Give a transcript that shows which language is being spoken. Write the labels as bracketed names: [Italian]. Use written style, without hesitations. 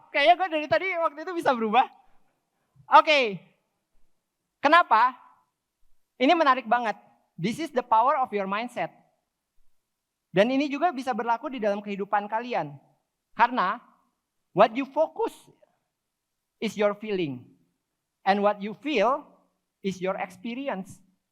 [Indonesian] Kayaknya gue dari tadi waktu itu bisa berubah. Oke. Kenapa? Ini menarik banget. [English] This is the power of your mindset. [Indonesian] Dan ini juga bisa berlaku di dalam kehidupan kalian. [English] Karena what you focus is your feeling. And what you feel is your experience.